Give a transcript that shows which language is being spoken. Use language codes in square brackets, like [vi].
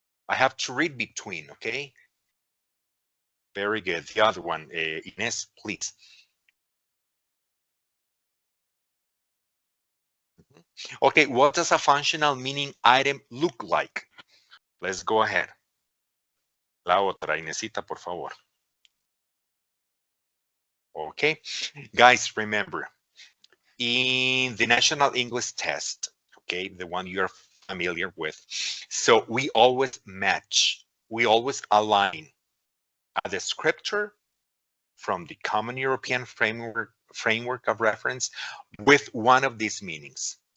[en] I have to read between, okay? Very good. The other one, Ines, please. Okay, what does a functional meaning item look like? Let's go ahead. [es] La otra, Inesita, por favor. [en] Okay, guys, remember, in the National English Test, okay, the one you're familiar with, so we always match, we always align a descriptor from the Common European framework of reference with one of these meanings.